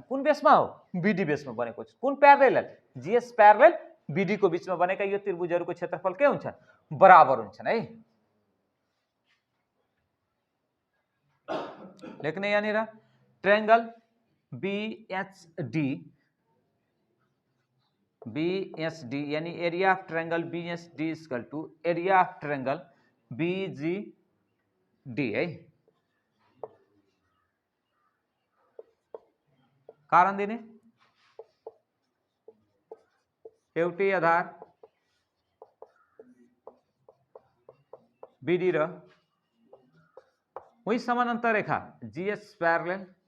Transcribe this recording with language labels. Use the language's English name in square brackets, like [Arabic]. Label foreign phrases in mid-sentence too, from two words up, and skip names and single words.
[Nepali] कुन बेसमा हो बीडी बेसमा बनेको छ। कुन [English] parallel GS parallel BD [Nepali] को बीचमा बनेका यो त्रिभुजहरूको क्षेत्रफल के हुन्छ बराबर हुन्छन् है। लेख्ने यहाँनिर [English] triangle BHD यानी area of triangle BHD equal to area of triangle BGD है। [Nepali] कारण दिने एउटै आधार बीडी र वही समानान्तर रेखा [English] GH parallel